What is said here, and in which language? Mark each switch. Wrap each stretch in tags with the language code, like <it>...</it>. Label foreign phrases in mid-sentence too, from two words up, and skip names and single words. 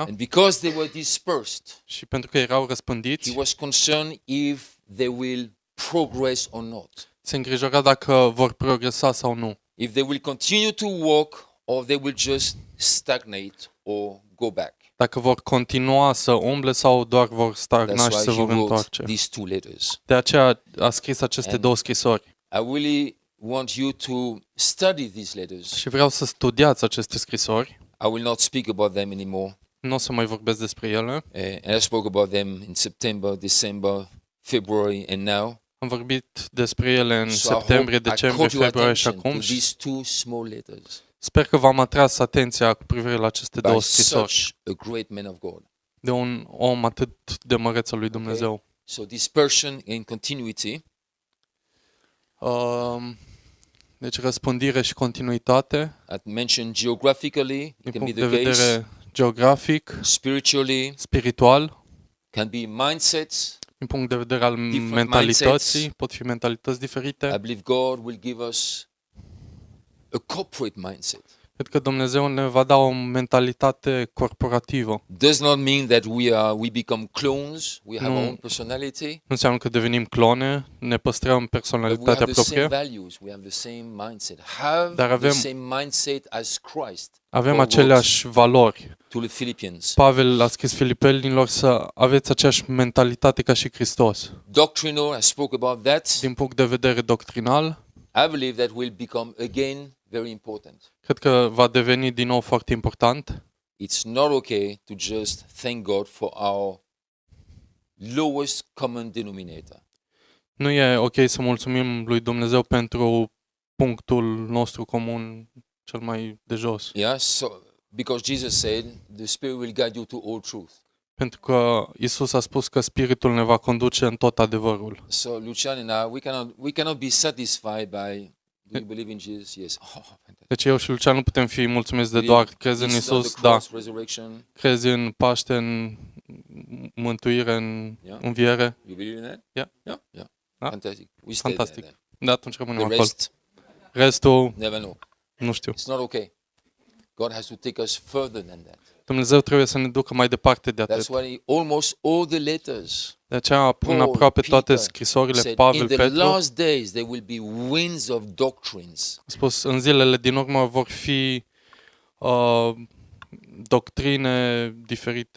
<en>and because they were dispersed,</en> <ro>și pentru că erau</ro> <en>he</en> <ro>răspândiți,</ro> <en>was concerned if they will progress or not,</en> <ro>se îngrijora dacă vor progresa sau nu.</ro> <en>if they will continue to walk or they will just stagnate or go back.</en> <ro>Dacă vor continua să umble sau doar vor stagna</ro> <en>That's</en> <ro>și se</ro> <en>why he</en> <ro>vor</ro> <en>wrote</en> <ro>întoarce.</ro> <en>these two letters.</en> <ro>De aceea a scris aceste</ro> <en>And</en> <ro>două scrisori.</ro> <en>I really want you to study these letters.</en> <ro>Și vreau să studiați aceste scrisori.</ro> <en>I will not speak about them anymore.</en> <ro>Nu o să mai vorbesc despre ele.</ro> <en>And I spoke about them in September, December, February, and now.</en> <ro>Am vorbit despre ele în</ro> <en>So I hope</en> <ro>septembrie,</ro> <en>I</en> <ro>decembrie,</ro> <en>caught your</en> <ro>februarie și</ro> <en>attention</en> <ro>acum.</ro> <en>to these two small letters</en> <ro>Sper că v-am atras atenția cu privire la aceste</ro> <en>by</en> <ro>două scrisori</ro> <en>such a great man of God.</en> <ro>de un om atât de măreț al lui Dumnezeu.</ro> <en>So dispersion and continuity.</en> <ro>Deci răspândire și continuitate,</ro> <en>I mentioned geographically, it</en> <ro>din</ro> <en>can be</en> <ro>punct</ro> <en>the</en> <ro>de</ro> <en>case.</en> <ro>vedere geografic,</ro> <en>Spiritually,</en> <ro>spiritual,</ro> <en>can be mindsets.</en> <ro>din punct de vedere al</ro> <en>Different</en> <ro>mentalității,</ro> <en>mindsets.</en> <ro>pot fi mentalități diferite.</ro> <en>I believe God will give us a corporate mindset.</en> <ro>Cred că Dumnezeu ne va da o mentalitate corporativă.</ro> <en>Does not mean that we become clones, we have our own personality,</en> <ro>Nu înseamnă că devenim clone, ne păstrăm</ro> <en>but we</en> <ro>personalitatea</ro> <en>have the same</en> <ro>proprie,</ro> <en>values, we have the same mindset. Have</en> <ro>Dar</ro> <en>the</en> <ro>avem-</ro> <en>same mindset as Christ.</en> <ro>avem</ro> <en>Paul</en> <ro>aceleași valori.</ro> <en>to the Philippians.</en> <ro>Pavel a scris Filipenilor să aveți aceeași mentalitate ca și Hristos.</ro> <en>Doctrinal, I spoke about that.</en> <ro>Din punct de vedere doctrinal,</ro> <en>I believe that will become again very important.</en> <ro>cred că va deveni din nou foarte important.</ro> <en>It's not okay to just thank God for our lowest common denominator.</en> <ro>Nu e ok să mulțumim lui Dumnezeu pentru punctul nostru comun cel mai de jos.</ro> <en>Yeah, so because Jesus said, the Spirit will guide you to all truth.</en> <ro>Pentru că Isus a spus că Spiritul ne va conduce în tot adevărul.</ro> <en>So Lucian and I, we cannot be satisfied by, do you believe in Jesus? Yes. Oh, fantastic.</en> <ro>Deci eu și Lucian nu putem fi mulțumiți de</ro> <en>Believe</en> <ro>doar crezi în</ro> <en>Jesus on</en> <ro>Isus,</ro> <en>the</en> <ro>da,</ro> <en>cross, resurrection.</en> <ro>crezi în Paște, în mântuire, în</ro> <en>Yeah.</en> <ro>înviere.</ro> <en>You believe in that? Yeah. Yeah. Yeah. Ah, Fantastic. We stay</en> <ro>Fantastic.</ro> <en>there.</en> <ro>De atunci rămânem</ro> <en>Then. The</en> <ro>acolo.</ro> <en>rest,</en> <ro>Restul,</ro> <en>never know.</en> <ro>nu știu.</ro> <en>It's not okay. God has to take us further than that.</en> <ro>Dumnezeu trebuie să ne ducă mai departe de atât.</ro> <en>That's why almost all the letters</en> <ro>De aceea, în</ro> <en>Paul,</en> <ro>aproape toate</ro> <en>Peter</en> <ro>scrisorile,</ro> <en>said, in</en> <ro>Pavel,</ro> <en>the</en> <ro>Petru,</ro> <en>last days there will be winds of doctrines.</en> <ro>a spus, în zilele din urmă vor fi doctrine diferite.</ro>